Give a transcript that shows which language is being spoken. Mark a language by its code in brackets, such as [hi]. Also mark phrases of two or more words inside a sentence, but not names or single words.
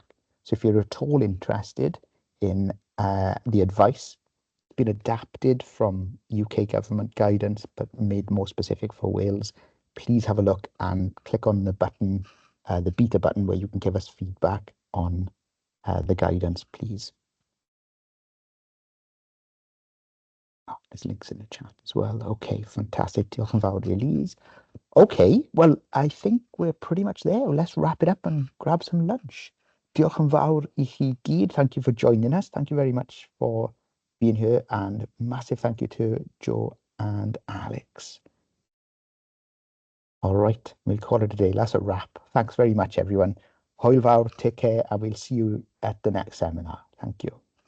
[en] So if you're at all interested in the advice, it's been adapted from UK government guidance, but made more specific for Wales, please have a look and click on the button, the beta button, where you can give us feedback on the guidance, please. Oh, there's links in the chat as well. Okay, fantastic. [cy] Diolch yn fawr, Elise. [en] Okay, well, I think we're pretty much there. Let's wrap it up and grab some lunch. [cy] Diolch yn fawr I chi gyd. [en] Thank you for joining us. Thank you very much for being here, and massive thank you to Joe and Alex. All right, we'll call it a day. That's a wrap. Thanks very much, everyone. [cy] Hwyl fawr, [en] take care, and we'll see you at the next seminar. Thank you.